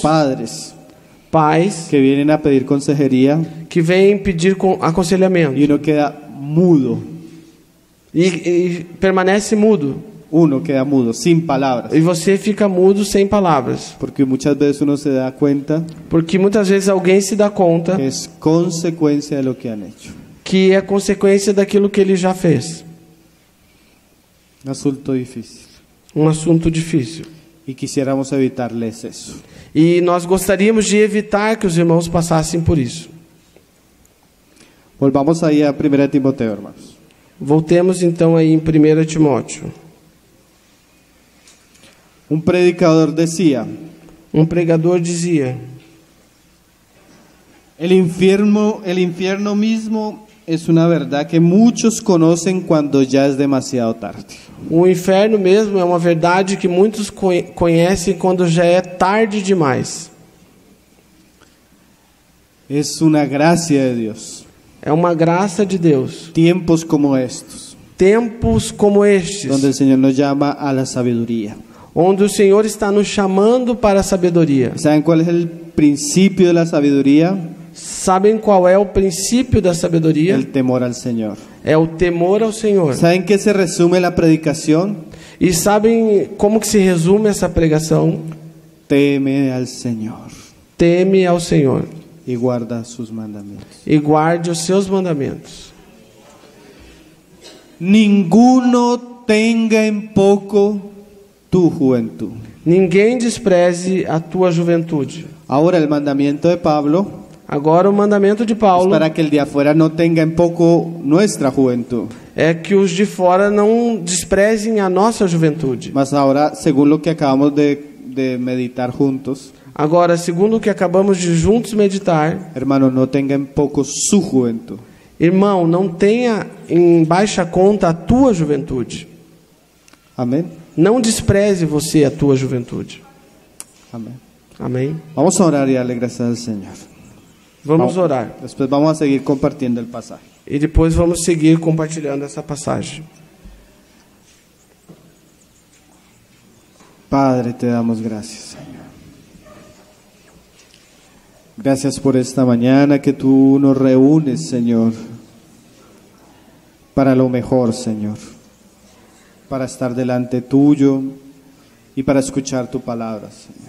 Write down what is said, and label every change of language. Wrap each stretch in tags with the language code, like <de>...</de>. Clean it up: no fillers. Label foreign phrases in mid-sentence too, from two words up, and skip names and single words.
<es>padres,</es> <pt>pais,</pt> <es>que vienen a pedir consejería</es> <pt>que vêm pedir aconselhamento</pt> <es>y uno queda mudo.</es> <pt>e permanece mudo.</pt> <es>Uno queda mudo, sin palabras.</es> <pt>E você fica mudo sem palavras,</pt> <es>Porque muchas veces uno se da cuenta</es> <pt>porque muitas vezes alguém se dá conta</pt> <es>que es consecuencia de lo que han hecho.</es> <pt>que é consequência daquilo que ele já fez.</pt> <es>Un asunto difícil.</es> <pt>Um assunto difícil.</pt> <es>Y quisiéramos evitarles eso.</es> <pt>E nós gostaríamos de evitar que os irmãos passassem por isso.</pt> <es>Volvamos ahí a 1 Timoteo, hermanos.</es> <pt>Voltemos então aí em 1 Timóteo.</pt> <es>Un predicador decía,</es> <pt>Um pregador dizia:</pt> <es>el infierno mismo es una verdad que muchos conocen cuando ya es demasiado tarde.</es> <pt>o inferno mesmo é uma verdade que muitos conhecem quando já é tarde demais.</pt> <es>Es una gracia de Dios.</es> <pt>É uma graça de Deus.</pt> <es>Tiempos como estos,</es> <pt>Tempos como estes,</pt> <es>donde el Señor nos llama a la sabiduría.</es> <pt>onde o Senhor está nos chamando para a sabedoria.</pt> <es>¿Saben cuál es el principio de la sabiduría?</es> <pt>Sabem qual é o princípio da sabedoria?</pt> <es>El temor al Señor.</es> <pt>É o temor ao Senhor.</pt> <es>¿Saben qué se resume la predicación?</es> <pt>E sabem como que se resume essa pregação?</pt> <es>Teme al Señor</es> <pt>Teme ao Senhor</pt> <es>y guarda sus mandamientos.</es> <pt>e guarde os seus mandamentos.</pt> <es>Ninguno tenga en poco tu juventud.</es> <pt>Ninguém despreze a tua juventude.</pt> <es>Ahora el mandamiento de Pablo</es> <pt>Agora o mandamento de</pt> <es>es</es> <pt>Paulo</pt> <es>para que el de afuera no tenga en poco nuestra juventud.</es> <pt>é que os de fora não desprezem a nossa juventude.</pt> <es>Mas ahora, según lo que acabamos de meditar juntos,</es> <pt>Agora, segundo o que acabamos de juntos meditar,</pt> <es>hermano, no tenga en poco su juventud.</es> <pt>irmão, não tenha em baixa conta a tua juventude. Amém? Não despreze você a tua juventude. Amém. Amém?</pt> <es>Vamos a orar y darle gracias al Señor.</es> <pt>Vamos orar.</pt> <es>Después vamos a seguir compartiendo el pasaje.</es> <pt>E depois vamos seguir compartilhando essa passagem.</pt> <es>Padre, te damos gracias, Señor. Gracias por esta mañana que tú nos reúnes, Señor, para lo mejor, Señor, para estar delante tuyo y para escuchar tu palabra, Señor.</es>